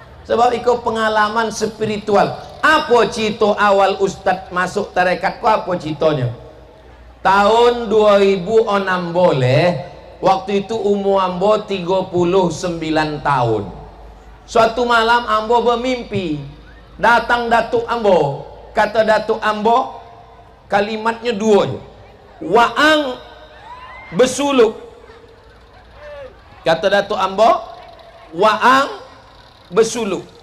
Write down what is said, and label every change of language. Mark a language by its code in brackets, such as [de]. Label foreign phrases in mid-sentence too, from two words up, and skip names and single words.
[min] Sebab itu pengalaman spiritual. Apa cito awal Ustadz masuk tarekat ku, apa citonya? [id] Tahun 2006 boleh. [min] Waktu itu umur ambo 39 tahun. Suatu malam ambo bermimpi, datang Datuk ambo. Kata Datuk ambo, kalimatnya dua je. Waang bersuluk. Kata Datuk ambo, waang bersuluk.